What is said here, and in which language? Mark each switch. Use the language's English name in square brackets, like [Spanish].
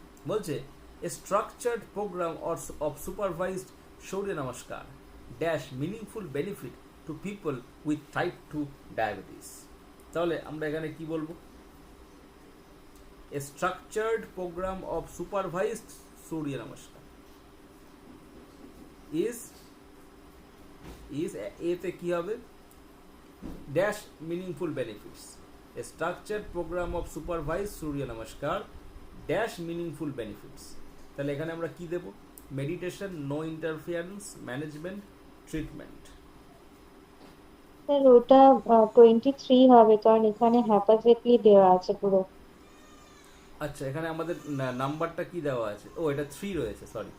[Bangla] বলছে, [English] A structured programme of supervised Surya Namaskar dash meaningful benefit to people with type 2 diabetes. তাহলে আমরা এখানে কি বলবো? A structured programme of supervised Surya Namaskar is [Bangla] এতে কি হবে? [English] Dash meaningful benefits. A structured program of supervised Surya Namaskar dash meaningful benefits. [Bangla] তাহলে এখানে আমরা কি দেব? [English] Meditation, no interference, management, treatment. [Bangla] Sir ওটা 23 হবে, কারণ এখানে হ্যাপাজেটলি দেওয়া আছে পুরো। আচ্ছা, এখানে আমাদের নাম্বারটা কি দেওয়া আছে? ও, এটা 3 রয়েছে, সরি।